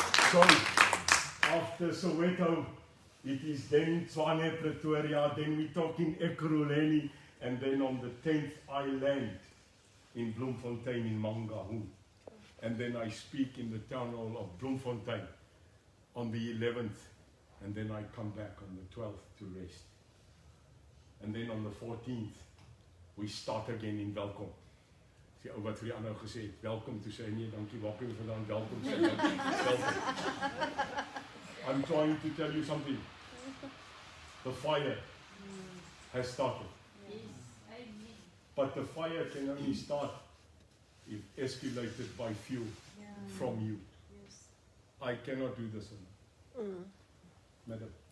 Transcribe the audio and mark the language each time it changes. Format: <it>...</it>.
<en>So, after Soweto, it is then Tshwane, Pretoria, then we talk in Ekurhuleni, and then on the 10th I land in Bloemfontein in Mangaung. And then I speak in the town hall of Bloemfontein on the 11th, and then I come back on the 12th to rest. And then on the 14th, we start again in Welkom.</en> <af>Die ou wat vir die ander gesê het, welkom, toe sê hy nee, dankie, waar kom jy vandaan, welkom, sê welkom.</af> <en>I'm trying to tell you something. The fire has started. But the fire can only start if escalated by fuel from you. I cannot do this alone. Madam.</en>